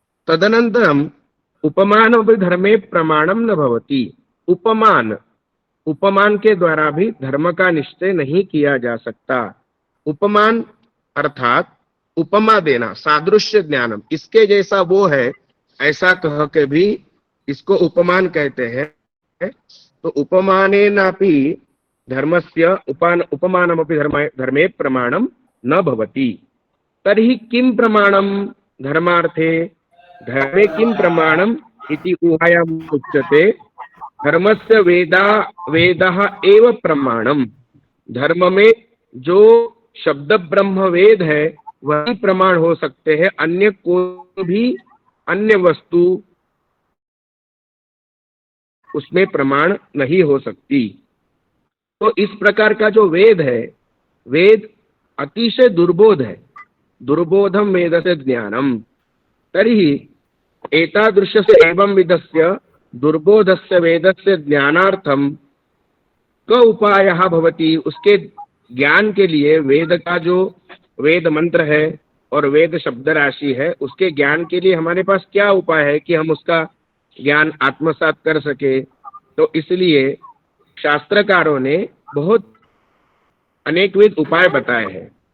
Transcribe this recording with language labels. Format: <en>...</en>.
<sa>तदनंतरम उपमानमपि धर्मे प्रमाणम न भवति।</sa> <hi>उपमान के द्वारा भी धर्म का निश्चय नहीं किया जा सकता। उपमान अर्थात उपमा देना, सादृश्य ज्ञानम, इसके जैसा वो है ऐसा कह के भी इसको उपमान कहते हैं।</hi> <sa>तो उपमानेनापि धर्मस्य उपमानमपि धर्मे प्रमाणम न भवति। तर्हि किं प्रमाणम धर्मार्थे? धर्मे किं प्रमाणम इति ऊहायाम उच्यते। धर्मस्य वेदः एव प्रमाणम।</sa> <hi>धर्म में जो शब्द ब्रह्म वेद है वही प्रमाण हो सकते हैं, अन्य कोई भी अन्य वस्तु उसमें प्रमाण नहीं हो सकती। तो इस प्रकार का जो वेद है, वेद अतिशय दुर्बोध है।</hi> <sa>दुर्बोधम वेदस्य ज्ञानम। तर्हि एतादृशस्य एवं विधस्य दुर्बोधस्य वेदस्य ज्ञानार्थम क उपायः भवति।</sa> <hi>उसके ज्ञान के लिए वेद का जो वेद मंत्र है और वेद शब्द राशि है, उसके ज्ञान के लिए हमारे पास क्या उपाय है कि हम उसका ज्ञान आत्मसात कर सके? तो इसलिए शास्त्रकारों ने बहुत अनेकविध उपाय बताए हैं।</hi>